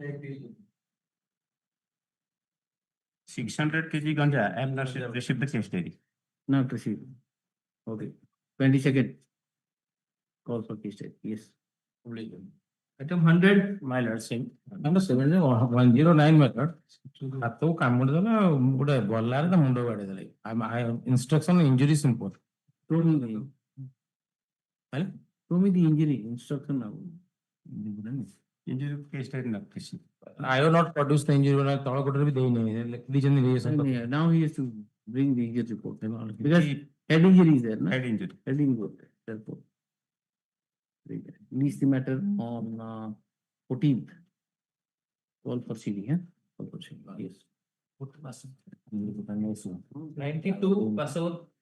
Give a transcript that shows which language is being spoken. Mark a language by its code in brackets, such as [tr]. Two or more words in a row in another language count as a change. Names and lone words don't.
[en] 600 kg ganja. I have not received the case diary. Not received. Okay. 22nd. Call for case diary. Yes. Item 100. My lordship, number 109 method. [or] ହାତକୁ କାମୁଡି ଦେଲା ଗୋଟେ ଗଲାରେ ତା ମୁଣ୍ଡ ବାଡେଇ ଦେଲା. [en] Instruction injury simple. Show me the injury instruction now. Injury case diary not received. I have not produced the injury. [or] ତଳ କୋଟରେ ବି ଦେଇନି. [en] Now he has to bring the injury report. Because head injury is there, no? Head injury. Head injury. Therefore, release the matter on 14th. Call for CD, huh? Call for CD. Yes. 92. Passover.